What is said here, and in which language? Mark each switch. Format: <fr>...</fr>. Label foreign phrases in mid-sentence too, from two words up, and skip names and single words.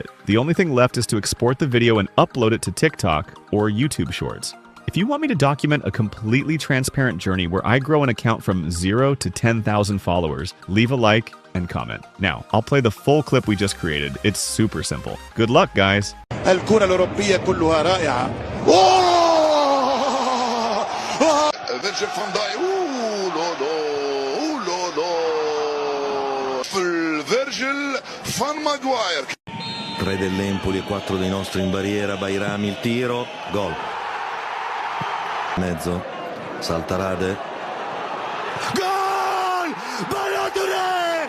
<en>The only thing left is to export the video and upload it to TikTok or YouTube Shorts. If you want me to document a completely transparent journey where I grow an account from 0 to 10,000 followers, leave a like and comment. Now, I'll play the full clip we just created. It's super simple. Good luck, guys!</en> <ar>الكرة الأوروبية كلها رائعة. فيرجيل فان دايك. Virgil van Maguire.</ar> <it>3 dell'Empoli e 4 dei nostri in barriera. Bairami il tiro, gol. Mezzo, Saltarade. Gol! Balotelli!</it>